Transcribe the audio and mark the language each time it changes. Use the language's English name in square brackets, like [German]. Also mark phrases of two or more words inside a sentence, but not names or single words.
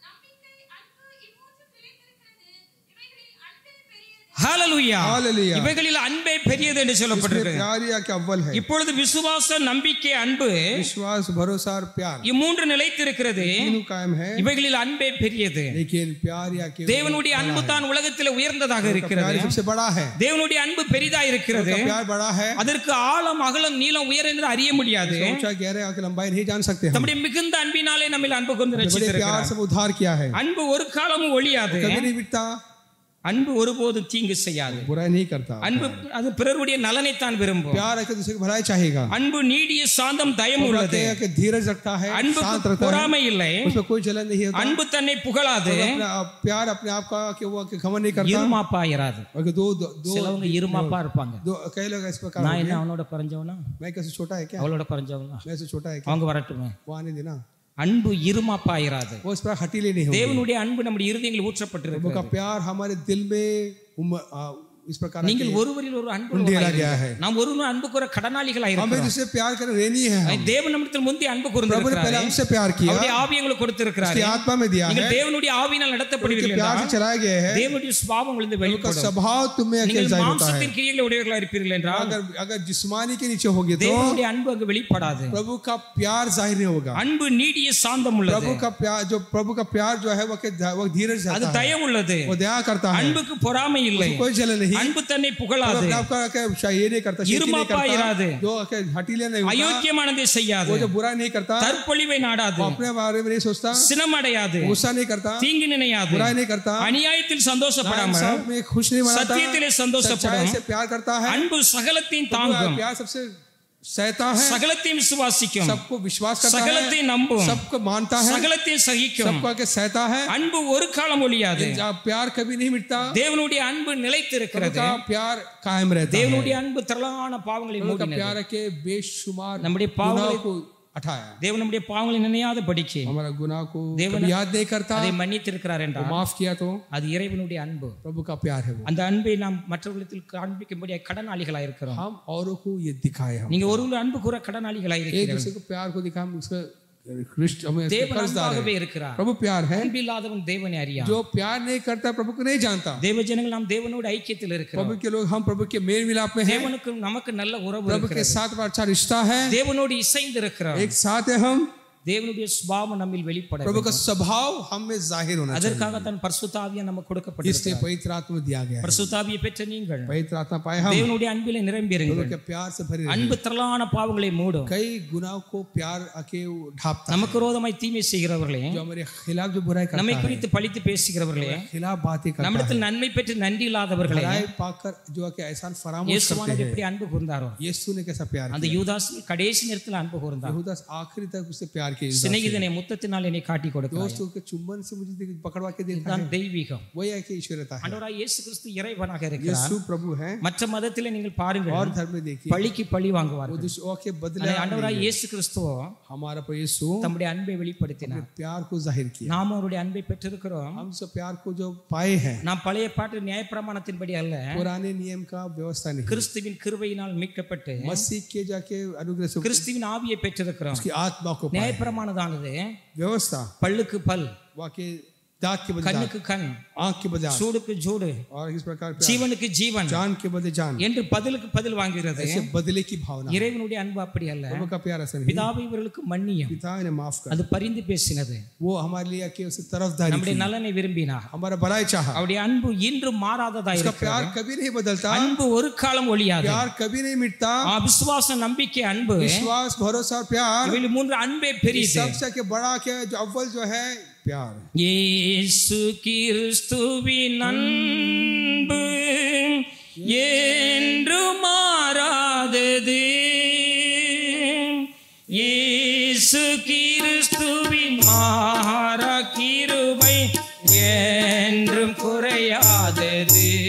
[Tamil] ஹalleluya. Hallelujah. இவைகளில் அன்பே பெரியது என்று சொல்லப்பட்டிருக்கு. [Hindi] प्यार या कि अव्वल है. [Tamil] இப்பொழுது விசுவாசம், நம்பிக்கை, அன்பு, [Hindi] विश्वास, भरोसा और प्यार [Tamil] இம்மூன்று நிலைத்திருக்கிறது. [Hindi] तीनों कायम है. [Tamil] இவைகளில் अன்பே பெரியது. [Hindi] लेकिन प्यार या कि [Tamil] தேவனுடைய அன்பு தான் உலகத்தில் உயர்ந்ததாக இருக்கிறது. [Hindi] प्यार सबसे बड़ा है. [Tamil] தேவனுடைய அன்பு பெரிதா இருக்கிறது. [Hindi] प्यार बड़ा है. [Tamil] அதற்கு ஆழம், அகலம், நீளம், உயரம் என்று அறிய முடியாது. [Hindi] ऊंचा गहरा और लंबाई नहीं जान सकते हम. [Tamil] நம்முடைய மிகுந்த அன்பினாலே நம்மை அன்பு கொண்டு [Hindi] बड़े प्यार [Tamil] ரட்சித்திருக்கிறார். [Hindi] से उद्धार किया है. [Tamil] அன்பு ஒரு காலமும் ஒழியாது. [Hindi] कभी नहीं मिटता. [Tamil] அன்பு ஒருபோதும் தீங்கு செய்யாது. [Hindi] बुराई नहीं करता. [Tamil] அன்பு அது பிறருடைய நலனை தான் விரும்பும். [Hindi] प्यार है कि दूसरे की भलाई चाहेगा. [Tamil] அன்பு நீடிய சாந்தம், தயம் உள்ளது. [Hindi] कि धीरज रखता है, शांत रहता है, [Tamil] பொறாமை இல்லை, [Hindi] उसमें कोई जलन नहीं होता. [Tamil] அன்பு தன்னை புகழாது. [Hindi] प्यार अपने आप का कि वो घमंड नहीं करता. [Tamil] இருமாப்பா இராது. [Hindi] दो [Tamil] சிலவங்க இருமாப்பா இருப்பாங்க. [Hindi] कई लोग इस प्रकार. [Tamil] நான் என்ன அவனோட குறைஞ்சவனா? [Hindi] मैं कैसे छोटा है क्या? [Tamil] அவளோட குறைஞ்சவனா? [Hindi] मैं से छोटा है क्या? [Tamil] அவங்க வரட்டுமே. [Hindi] वो आने देना. [Tamil] அன்பு இருமாப்பா இராது. [Hindi] वो इस पर हटीले नहीं होंगे. [Tamil] தேவனுடைய அன்பு நம்முடைய இருதயங்களில் ஊற்றப்பட்டிருக்கு. [Hindi] प्रभु का प्यार हमारे दिल में इस प्रकार [Tamil] நீங்கள் ஒருவரில் ஒரு அன்பு [Hindi] उंडेला गया है. [Tamil] நாம் ஒருவரும் அன்பு கூற கடனாளிகளாய் [Hindi] हमें [Tamil] இருக்கிறோம். [Hindi] जिससे प्यार कर रहनी है. [Tamil] தேவன் நம்மிடத்தில் முந்தி அன்பு [Hindi] प्रभु ने पहले [Tamil] கூர்ந்திருக்கிறார். [Hindi] हमसे प्यार किया. [Tamil] அவருடைய ஆவியை உங்களுக்கு கொடுத்திருக்கிறார். [Hindi] उसकी आत्मा में दिया है. [Tamil] நீங்கள் தேவனுடைய ஆவியினால் நடத்தப்படுவீர்கள் [Hindi] प्यार से [Tamil] என்றால் [Hindi] चलाया गया है. [Tamil] தேவனுடைய சுபாவம் உங்களுக்கு [Hindi] का [Tamil] வெளிப்படும். [Hindi] स्वभाव तुम्हें अकेले [Tamil] நீங்கள் [Hindi] जाहिर होता है. [Tamil] மாம்சத்தின் கிரியைகளை உடையவர்களாக இருப்பீர்கள் என்றால் [Hindi] अगर जिस्मानी के नीचे होगे तो [Tamil] தேவனுடைய அன்பு அங்கு வெளிப்படாது. [Hindi] प्रभु का प्यार जाहिर नहीं होगा. [Tamil] அன்பு நீடிய சாந்தம் உள்ளது. [Hindi] प्रभु का प्यार जो है वो धीरज [Tamil] அது [Hindi] जाता है. [Tamil] தயம் உள்ளது. [Hindi] वो दया करता है. [Tamil] அன்புக்கு பொறாமை இல்லை. [Hindi] कोई जलन नहीं. [Tamil] அன்பு தன்னை புகழாது. [Hindi] आपका ये नहीं करता, [Tamil] இருமாப்பா இராது. [Hindi] जो हटीले नहीं होता, [Tamil] அயோக்கியமானதை செய்யாது. [Hindi] वो जो बुरा नहीं करता, [Tamil] தற்பொழிவை நாடாது. [Hindi] वो अपने बारे में नहीं सोचता, [Tamil] சினமடையாது. [Hindi] गुस्सा नहीं करता, [Tamil] தீங்கு நினையாது. [Hindi] बुराई नहीं करता, [Tamil] அநியாயத்தில் சந்தோஷப்படாமல் [Hindi] सब में खुश नहीं मनाता, [Tamil] சத்தியத்திலே சந்தோஷப்படும். [Hindi] सच्चाई से प्यार करता है. [Tamil] அன்பு சகலத்தையும் தாங்கும். [Hindi] प्यार सबसे सहता है, [Tamil] சகலத்தையும் விசுவாசிக்கும். [Hindi] सबको विश्वास करता है, [Tamil] சகலத்தையும் நம்பும். [Hindi] सबको मानता है, [Tamil] சகலத்தையும் சகிக்கும். [Hindi] सबको आगे सहता है. [Tamil] அன்பு ஒரு காலம் ஒழியாது. [Hindi] प्यार कभी नहीं मिटता. [Tamil] தேவனுடைய அன்பு நிலைத்திருக்கிறது. [Hindi] प्यार कायम रहता है. [Tamil] தேவனுடைய அன்பு திரளான பாவங்களை மூடினது. [Hindi] प्यार के बेशुमार [Tamil] நம்முடைய பாவங்களை [Hindi] को हटाया. [Tamil] தேவன் நம்முடைய பாவங்களை நினையாத படிக்கு [Hindi] हमारा गुनाह को [Tamil] தேவன் [Hindi] याद नहीं करता, [Tamil] அதை மன்னித்திருக்கிறார் என்றால் [Hindi] माफ किया तो [Tamil] அது இறைவனுடைய அன்பு. [Hindi] प्रभु का प्यार है वो. [Tamil] அந்த அன்பை நாம் மற்றவர்களுக்கு காண்பிக்கும்படி கடனாளிகளாக இருக்கிறோம். [Hindi] हम औरों को ये दिखाए. हम [Tamil] நீங்க ஒருவர் அன்பு கூற கடனாளிகளாக [Hindi] एक [Tamil] இருக்கிறீர்கள். [Hindi] दूसरे को प्यार को दिखाएं, उसका हमें [Tamil] தேவன் [Hindi] कर्जदार [Tamil] அன்பாகவே [Hindi] है. [Tamil] இருக்கிறார். [Hindi] प्रभु प्यार है. [Tamil] அன்பில்லாதவன் தேவனை அறியான். [Hindi] जो प्यार नहीं करता प्रभु को नहीं जानता. [Tamil] தேவ ஜனங்கள் நாம் தேவனோடு ஐக்கியத்தில் இருக்கிறோம். [Hindi] प्रभु के लोग हम प्रभु के मेल मिलाप में हैं. [Tamil] தேவனுக்கு நமக்கு நல்ல உறவு [Hindi] प्रभु के [Tamil] இருக்கிறது. [Hindi] साथ अच्छा रिश्ता है. [Tamil] தேவனோடு இசைந்து இருக்கிறோம். [Hindi] एक साथ है हम. [Tamil] தேவனுடைய சுபாவம் நம்மில் வெளிப்பட [Hindi] प्रभु का [Tamil] வேண்டும். [Hindi] स्वभाव हम में जाहिर होना चाहिए. [Tamil] அதற்காக தான் பரிசுத்த ஆவியை நமக்கு [Hindi] इसलिए [Tamil] கொடுக்கப்பட்டிருக்கிறது. [Hindi] पवित्र आत्मा दिया गया है. [Tamil] பரிசுத்த ஆவியை பெற்ற நீங்கள் [Hindi] पवित्र आत्मा पाए हम. [Tamil] தேவனுடைய அன்பிலே நிரம்பியிருங்கள். [Hindi] प्रभु के प्यार से भरे रहिए. [Tamil] அன்பு திரளான பாவங்களை மூடும். [Hindi] कई गुनाहों को प्यार आके ढापता है. [Tamil] நமக்கு விரோதமாய் தீமை செய்கிறவர்களே, [Hindi] जो हमारे खिलाफ जो बुराई करता [Tamil] நம்மை [Hindi] है, [Tamil] குறித்து பழித்து பேசுகிறவர்களே, [Hindi] खिलाफ बातें करता है, [Tamil] நம்மிடத்தில் நன்மை பெற்று நன்றி இல்லாதவர்களே, [Hindi] भलाई पाकर जो कि एहसान फरामोश करते [Tamil] இயேசுவானவர் [Hindi] हैं. [Tamil] எப்படி அன்பு கூர்ந்தாரோ [Hindi] यीशु ने कैसा प्यार [Tamil] அந்த [Hindi] किया. [Tamil] யூதாஸ் கடைசி நேரத்தில் அன்பு கூர்ந்தார். [Hindi] यहूदा आखिरी तक उससे प्यार किया. [Tamil] சிநேகிதனை முத்தத்தினால் என்னை காட்டி கொடுக்கிறார். [Hindi] दोस्तों के चुंबन से मुझे पकड़वा के देता [Tamil] இதுதான் [Hindi] है. [Tamil] தெய்வீகம். [Hindi] वही है कि ईश्वरता है. [Tamil] ஆண்டவராகிய இயேசு கிறிஸ்து இறைவனாக இருக்கிறார். [Hindi] यीशु प्रभु है. [Tamil] மற்ற மதத்திலே நீங்கள் பாருங்கள், [Hindi] और धर्म में देखिए [Tamil] பழிக்கு பழி [Hindi] वो [Tamil] வாங்குவார்கள். [Hindi] दूसरों के बदले [Tamil] ஆனால் ஆண்டவராகிய இயேசு கிறிஸ்துவோ [Hindi] हमारा पर यीशु [Tamil] தம்முடைய அன்பை வெளிப்படுத்தினார். [Hindi] प्यार को जाहिर किया. [Tamil] நாம் அவருடைய அன்பை பெற்றிருக்கிறோம். [Hindi] हम सब प्यार को जो पाए हैं, [Tamil] நாம் பழைய பாட்டு நியாயப்பிரமாணத்தின்படி அல்ல, [Hindi] पुराने नियम का व्यवस्था नहीं, [Tamil] கிறிஸ்துவின் கிருபையினால் மீட்கப்பட்டு [Hindi] मसीह के जाके अनुग्रह से [Tamil] கிறிஸ்துவின் ஆவியை பெற்றிருக்கிறோம். [Hindi] उसकी आत्मा को पाए. [Tamil] நியாயப்பிரமாணமானது [Hindi] व्यवस्था [Tamil] பல்லுக்கு பல், [Hindi] वाकई दांत के बदले दांत, [Tamil] கண்ணுக்கு கண், [Hindi] आंख के बदले आंख, [Tamil] சூடுக்கு ஜூடு, [Hindi] और इस प्रकार प्यार, [Tamil] ஜீவனுக்கு ஜீவன் [Hindi] जान के बदले जान, [Tamil] என்று பதிலுக்கு பதில் வாங்குகிறது. [Hindi] ऐसे बदले की भावना. [Tamil] இறைவனுடைய அன்பு அப்படி அல்ல. [Hindi] प्रभु का प्यार ऐसा नहीं. [Tamil] பிதாவை இவர்களுக்கு மன்னியும், [Hindi] पिता ने माफ कर, [Tamil] அது பரிந்து பேசினது. [Hindi] वो हमारे लिए आके उसे तरफदारी [Tamil] நம்முடைய [Hindi] की, [Tamil] நலனை விரும்பினார். [Hindi] हमारा भलाई चाहा. [Tamil] அவருடைய அன்பு இன்றும் மாறாததா [Hindi] उसका [Tamil] இருக்கிறது. [Hindi] प्यार कभी नहीं बदलता. [Tamil] அன்பு ஒரு காலம் ஒழியாது. [Hindi] प्यार कभी नहीं मिटता. [Tamil] விசுவாசம், நம்பிக்கை, அன்பு, [Hindi] विश्वास, भरोसा और प्यार, [Tamil] இவைகள் மூன்று அன்பே பெரியது. [Hindi] सबसे के बड़ा के जो अव्वल जो है प्यार. [Tamil] இயேசு கிறிஸ்துவின் அன்பு என்று மாறாதது. இயேசு கிறிஸ்துவின் மாறா கிருபை என்றும் குறையாதது.